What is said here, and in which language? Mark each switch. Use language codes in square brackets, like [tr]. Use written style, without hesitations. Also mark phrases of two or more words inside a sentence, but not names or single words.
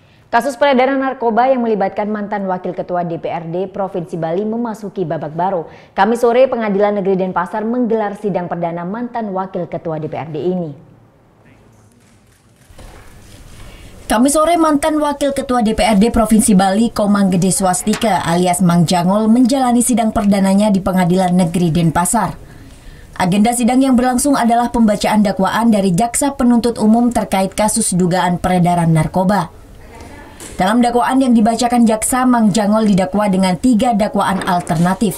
[id] Kasus peredaran narkoba yang melibatkan mantan Wakil Ketua DPRD Provinsi Bali memasuki babak baru. Kamis sore, Pengadilan Negeri Denpasar menggelar sidang perdana mantan Wakil Ketua DPRD ini. Kamis sore, mantan Wakil Ketua DPRD Provinsi Bali, Komang Gede Swastika alias Mang Jangol menjalani sidang perdananya di Pengadilan Negeri Denpasar. Agenda sidang yang berlangsung adalah pembacaan dakwaan dari Jaksa Penuntut Umum terkait kasus dugaan peredaran narkoba. Dalam dakwaan yang dibacakan jaksa, Mang Jangol didakwa dengan 3 dakwaan alternatif.